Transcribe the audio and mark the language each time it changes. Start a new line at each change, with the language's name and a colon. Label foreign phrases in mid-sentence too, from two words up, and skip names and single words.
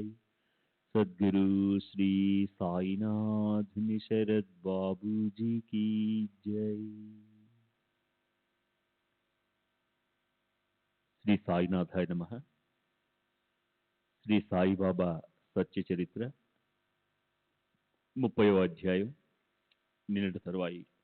Hindi: सद्गुरु श्री साईनाथ निशरद बाबू जी की जय।
Telugu: శ్రీ సాయినాథాయ నమః. శ్రీ సాయిబాబా సత్య చరిత్ర 30వ అధ్యాయం నిన్నటి తరువాయి.